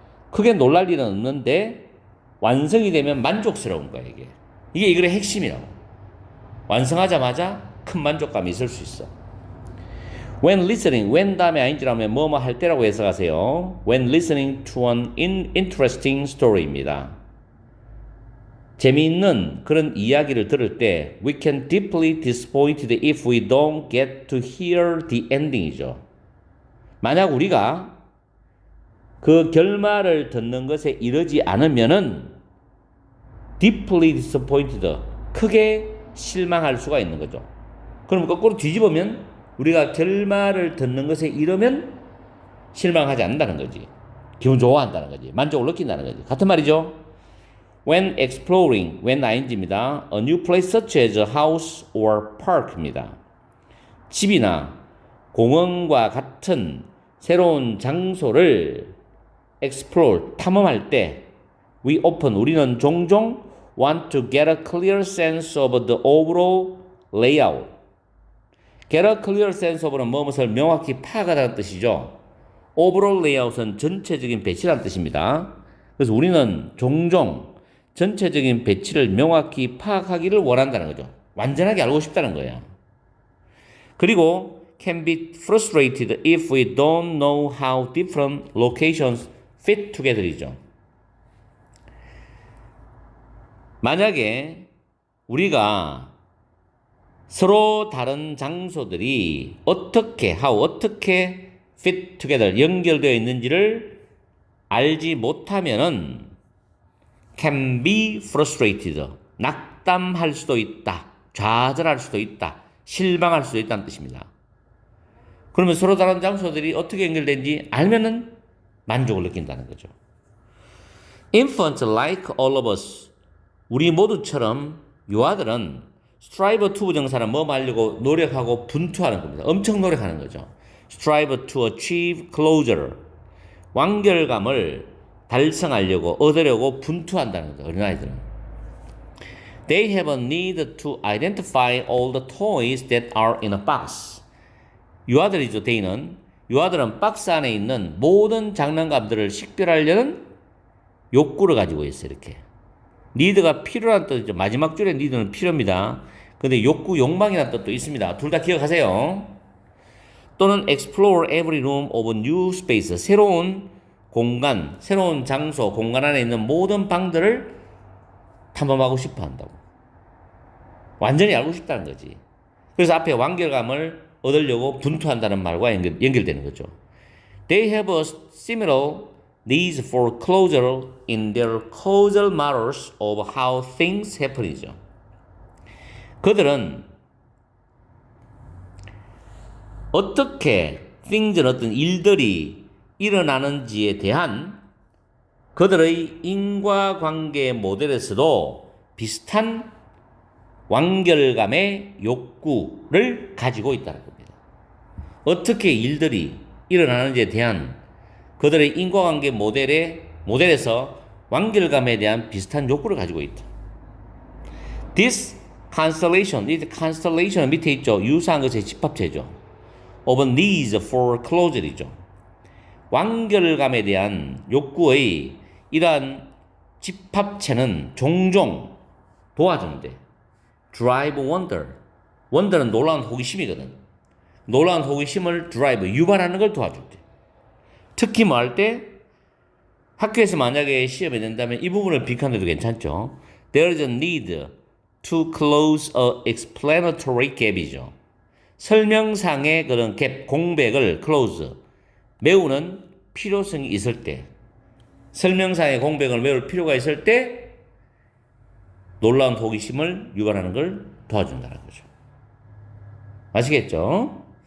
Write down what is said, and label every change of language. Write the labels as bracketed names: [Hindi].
[Korean] 크게 놀랄 일은 없는데 완성이 되면 만족스러운 거예요. 이게 이글의 핵심이라고. 완성하자마자 큰 만족감이 있을 수 있어. [English] When listening, [Korean] when 다음에 ing라면 뭐뭐 할 때라고 해석하세요. [English] When listening to an interesting story입니다. [Korean] 재미있는 그런 이야기를 들을 때 [English] we can deeply disappointed if we don't get to hear the ending이죠. [Korean] 만약 우리가 그 결말을 듣는 것에 이르지 않으면은 [English] deeply disappointed [Korean] 크게 실망할 수가 있는 거죠. 그럼 거꾸로 뒤집으면 우리가 결말을 듣는 것에 이르면 실망하지 않는다는 거지. 기분 좋아한다는 거지. 만족을 느낀다는 거지. 같은 말이죠. [English] When exploring, when ing입니다. A new place such as a house or park입니다. [Korean] 집이나 공원과 같은 새로운 장소를 [English] explore, 탐험할 때 we often, [Korean] 우리는 종종 [English] want to get a clear sense of the overall layout. get a clear sense of [Korean] 는 무엇을 명확히 파악하다는 뜻이죠. overall layout은 전체적인 배치라는 뜻입니다. 그래서 우리는 종종 전체적인 배치를 명확히 파악하기를 원한다는 거죠. 완전하게 알고 싶다는 거예요. [English] 그리고 can be frustrated if we don't know how different locations fit together이죠. [Korean] 만약에 우리가 서로 다른 장소들이 어떻게 fit together, 연결되어 있는지를 알지 못하면은 [English] can be frustrated, [Korean] 낙담할 수도 있다, 좌절할 수도 있다, 실망할 수도 있다는 뜻입니다. 그러면 서로 다른 장소들이 어떻게 연결된지 알면은 만족을 느낀다는 거죠. [English] Infants like all of us, [Korean] 우리 모두처럼 유아들은 strive to 부정사는 뭐 하려고 노력하고 분투하는 겁니다. 엄청 노력하는 거죠. [English] strive to achieve closure, [Korean] 완결감을 달성하려고 얻으려고 분투한다는 거죠. 어린아이들은. [English] They have a need to identify all the toys that are in a box. [Korean] 유아들이죠. 유아들은 박스 안에 있는 모든 장난감들을 식별하려는 욕구를 가지고 있어요. 이렇게. need가 필요란 뜻이죠. 마지막 줄에 need는 필요입니다. 근데 욕구, 욕망이라는 뜻도 있습니다. 둘 다 기억하세요. 또는 [English] explore every room of new space. [Korean] 새로운 공간, 새로운 장소, 공간 안에 있는 모든 방들을 탐험하고 싶어 한다고. 완전히 알고 싶다는 거지. 그래서 앞에 완결감을 얻으려고 분투한다는 말과 연결되는 거죠. [English] They have a similar needs for closure in their causal matters of how things happen이죠. [Korean] 그들은 어떻게 things는 어떤 일들이 일어나는지에 대한 그들의 인과관계 모델에서도 비슷한 완결감의 욕구를 가지고 있다는 겁니다. 어떻게 일들이 일어나는지에 대한 그들의 인과관계 모델에서 완결감에 대한 비슷한 욕구를 가지고 있다. This constellation, 이 constellation 밑에 있죠. 유사한 것의 집합체죠. [English] of needs for closure이죠. [Korean] 완결감에 대한 욕구의 이러한 집합체는 종종 도와준대. [English] drive wonder. [Korean] wonder는 놀라운 호기심이거든. 놀라운 호기심을 drive, 유발하는 걸 도와준대. 특히 뭐 할 때 학교에서 만약에 시험이 된다면 이 부분을 빅한데도 괜찮죠. [English] There is a need to close a explanatory gap이죠. [Korean] 설명상의 그런 갭, 공백을 close, 메우는 필요성이 있을 때, 설명상의 공백을 메울 필요가 있을 때 놀라운 호기심을 유발하는 걸 도와준다는 거죠. 아시겠죠?